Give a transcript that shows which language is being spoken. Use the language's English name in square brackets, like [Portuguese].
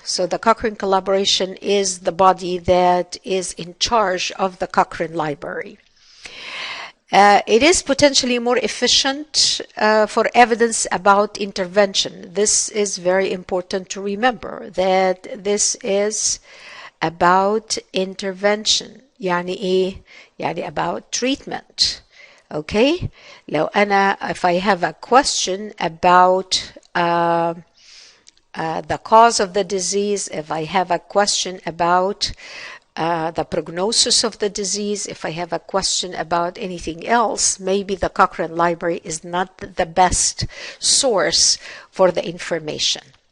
[English] So the Cochrane Collaboration is the body that is in charge of the Cochrane Library. It is potentially more efficient for evidence about intervention. This is very important to remember, that this is about intervention. [Arabic] يعني إيه؟ يعني about treatment. [English] Okay, لو أنا if I have a question about the cause of the disease, if I have a question about the prognosis of the disease, if I have a question about anything else, maybe the Cochrane Library is not the best source for the information.